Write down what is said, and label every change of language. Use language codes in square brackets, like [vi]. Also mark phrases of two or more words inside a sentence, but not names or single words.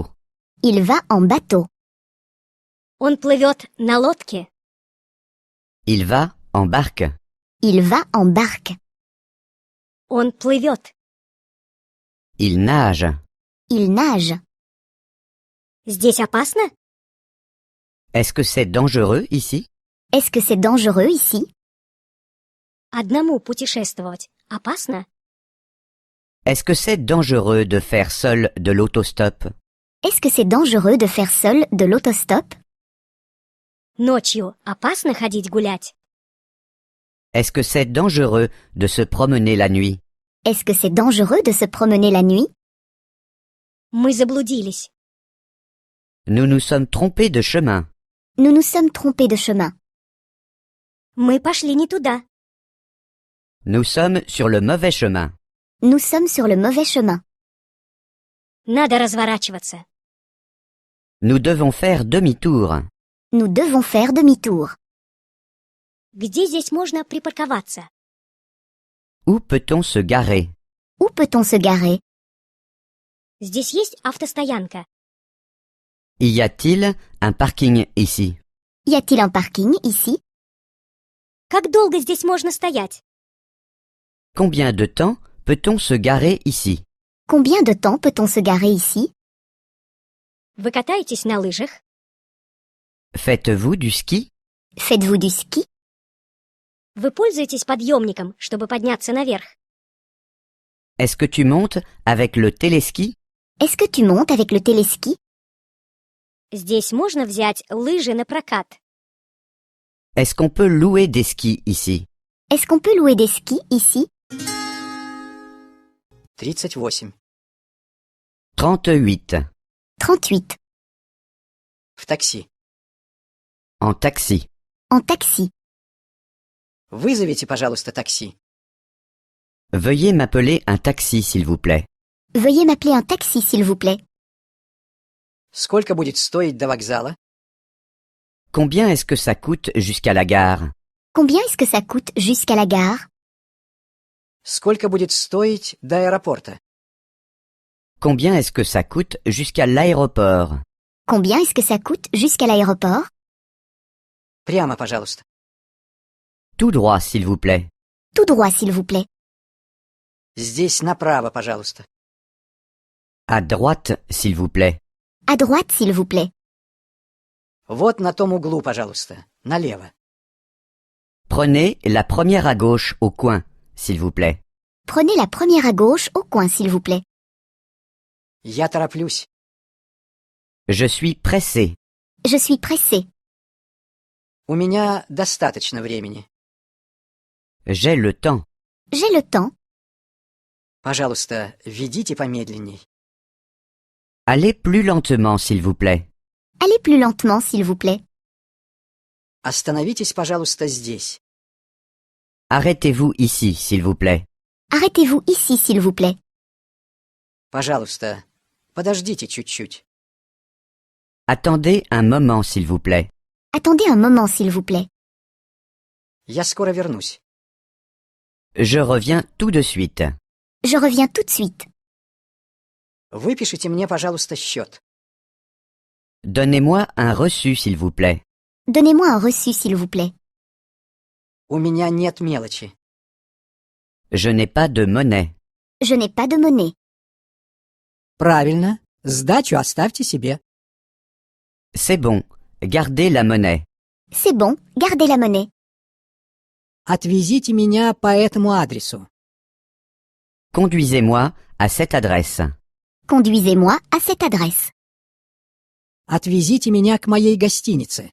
[fr] Il va en bateau. [ru] Он плывет на лодке. [fr] Il va en barque. Il va en barque. [ru] Он плывет. [fr] Il nage. Il nage. [ru] Здесь опасно? [fr] Est-ce que c'est dangereux ici? Est-ce que c'est dangereux ici? [ru] Одному путешествовать опасно? [fr] Est-ce que c'est dangereux de faire seul de l'autostop? Est-ce que c'est dangereux de faire seul de l'autostop? [ru] Ночью опасно ходить гулять? [fr] Est-ce que c'est dangereux de se promener la nuit? Est-ce que c'est dangereux de se promener la nuit? [ru] Мы заблудились. [fr] Nous nous sommes trompés de chemin. Nous nous sommes trompés de chemin. [ru] Мы пошли не туда. [fr] Nous sommes sur le mauvais chemin. Nous sommes sur le mauvais chemin. [ru] Надо разворачиваться. [fr] Nous devons faire demi-tour. Nous devons faire demi-tour. [ru] Где здесь можно припарковаться? [fr] Où peut-on se garer? Où peut-on se garer? [ru] Здесь есть автостоянка. [fr] Y a-t-il un parking ici? Y a-t-il un parking ici? [ru] Как долго здесь можно стоять? [fr] Combien de temps peut-on se garer ici? Combien de temps peut-on se garer ici? [ru] Вы катаетесь на лыжах? [fr] Faites-vous du ski? Faites-vous du ski? [ru] Вы пользуетесь подъемником, чтобы подняться наверх? [fr] Est-ce que tu montes avec le téléski? Est-ce que tu montes avec le téléski? [ru] Здесь можно взять лыжи на прокат. [fr] Est-ce qu'on peut louer des skis ici? Est-ce qu'on peut louer des skis ici? 38. 38. 38. [ru] В такси. [fr] En taxi. En taxi. [ru] Вызовите, пожалуйста, такси. [fr] Veuillez m'appeler un taxi, s'il vous plaît. Veuillez m'appeler un taxi, s'il vous plaît. [ru] Сколько будет стоить до вокзала? [fr] Combien est-ce que ça coûte jusqu'à la gare? Combien est-ce que ça coûte jusqu'à la gare? [ru] Сколько будет стоить до аэропорта? [fr] Combien est-ce que ça coûte jusqu'à l'aéroport? Combien est-ce que ça coûte jusqu'à l'aéroport? [ru] Прямо, пожалуйста. [fr] Tout droit, s'il vous plaît. Tout droit, s'il vous plaît. [ru] Здесь направо, пожалуйста. [fr] À droite, s'il vous plaît. À droite, s'il vous plaît. [ru] Вот на том углу, пожалуйста. Налево. [fr] Prenez la première à gauche au coin, s'il vous plaît. Prenez la première à gauche au coin, s'il vous plaît. [ru] Я тороплюсь. [fr] Je suis pressé. Je suis pressé. [ru] У меня достаточно времени. [fr] J'ai le temps. J'ai le temps. [ru] Пожалуйста, ведите помедленней. [fr] Allez plus lentement, s'il vous plaît. Allez plus lentement, s'il vous plaît. [ru] Остановитесь, пожалуйста, здесь. [fr] Arrêtez-vous ici, s'il vous plaît. Arrêtez-vous ici, s'il vous plaît. [ru] Пожалуйста, подождите чуть-чуть. [fr] Attendez un moment, s'il vous plaît. Attendez un moment, s'il vous plaît. [ru] Я скоро вернусь. [fr] Je reviens tout de suite. Je reviens tout de suite. [ru] Выпишите мне, пожалуйста, счет. [fr] Donnez-moi un reçu, s'il vous plaît. Donnez-moi un reçu, s'il vous plaît. [ru] У меня нет мелочи. [fr] Je n'ai pas de monnaie. Je n'ai pas de monnaie. [ru] Правильно. Сдачу оставьте себе. [fr] C'est bon. Gardez la monnaie. C'est bon, gardez la monnaie. [ru] Отвезите меня по этому адресу. [fr] Conduisez-moi à cette adresse. Conduisez-moi à cette adresse. [ru] Отвезите меня к моей гостинице.